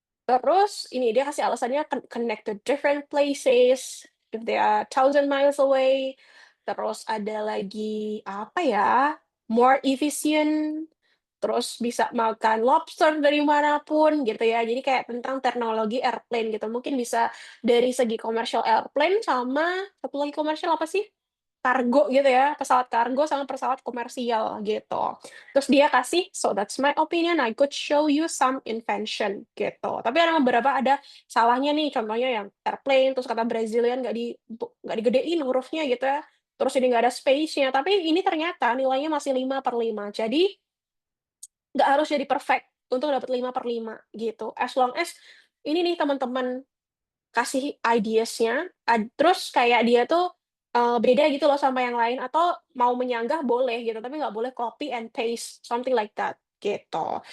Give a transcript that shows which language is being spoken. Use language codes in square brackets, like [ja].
[id] Terus ini dia kasih alasannya [en] connect to different places, if they are 1,000 miles away, [id] terus ada lagi apa ya, [en] more efficient, [id] terus bisa makan lobster dari manapun gitu ya. Jadi kayak tentang teknologi airplane gitu. Mungkin bisa dari segi [en] commercial airplane [id] sama satu lagi komersial apa sih? Kargo gitu ya, pesawat kargo sama pesawat komersial gitu. Terus dia kasih, [en] "So that's my opinion, I could show you some invention," [id] gitu. Tapi ada salahnya nih, contohnya yang airplane, terus kata Brazilian nggak digedein hurufnya gitu ya, terus ini nggak ada space-nya, tapi ini ternyata nilainya masih 5/5. Jadi, nggak harus jadi perfect untuk dapat 5/5 gitu, [en] as long as [id] ini nih teman-teman kasih ideas-nya, terus kayak dia tuh, beda gitu loh sama yang lain atau mau menyanggah boleh gitu, tapi nggak boleh [en] copy and paste, something like that, [id] gitu.